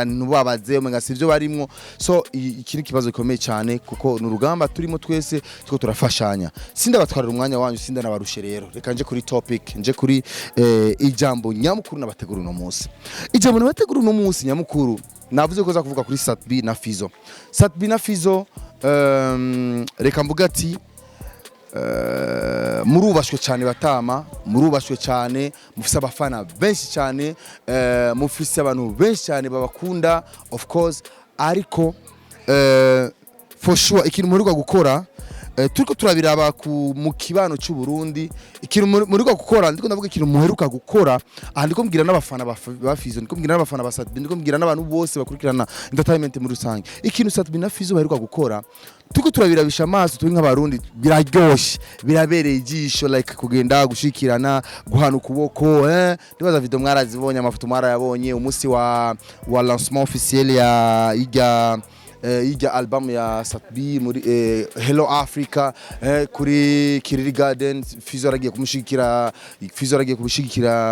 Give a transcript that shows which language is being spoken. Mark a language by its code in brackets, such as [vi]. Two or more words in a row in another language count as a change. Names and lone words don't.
[rn] ntubabaze umenga sivyo barimwo so ikiri kibazo gikomeye cyane kuko n'urugamba turimo twese tuko turafashanya sinda batwarira umwanya wanyu sinda nabarushe rero reka nje kuri topic nje kuri ijambo nyamukuru nabategura no munsi ijambo nabategura no munsi nyamukuru navuze ko za kuvuga kuri Satbi na Fizzo reka mvuga ati murubashwe cyane batama murubashwe cyane mufise abafana benshi cyane mufise abantu benshi cyane babakunda [en] of course [rn] ariko [en] for sure [rn] ikintu muheruka gukora turiko turabiraba mu kibano cy'u Burundi ikintu muheruka gukora ndiko ndavuga ikintu muheruka gukora aha ndiko mbwira n'abafana ba Fizzo ndiko mbwira n'abafana ba Satbi ndiko mbwira n'abantu bose bakurikirana entertainment muri rusange ikintu Satbi na Fizzo baheruka gukora tuko turabirabisha amaso turi nk'abarundi biraryoshe birabereye ijisho like kugenda gushikirana guhana ukuboko ndibaza video mwarazibonye amafoto mwarayabonye umunsi wa [fr] lancement officiel [rn] ya ijya album ya Satbi muri Hello Africa kuri Kiriri Garden Fizzo aragiye kumushigikira